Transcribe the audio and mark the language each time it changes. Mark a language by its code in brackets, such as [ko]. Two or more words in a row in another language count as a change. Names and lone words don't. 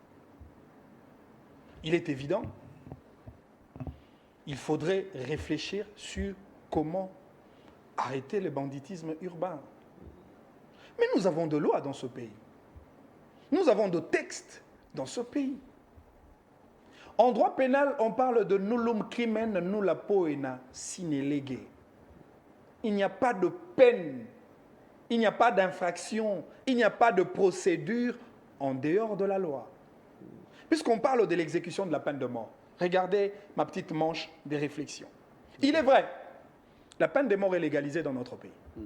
[fr] Il est évident, il faudrait réfléchir sur comment arrêter le banditisme urbain. Mais nous avons de lois dans ce pays. Nous avons de textes dans ce pays. En droit pénal, on parle de [la] nullum crimen nulla poena sine lege. [fr] Il n'y a pas de peine, il n'y a pas d'infraction, il n'y a pas de procédure en dehors de la loi. Puisqu'on parle de l'exécution de la peine de mort, regardez ma petite manche de réflexion. Il est vrai, la peine de mort est légalisée dans notre pays.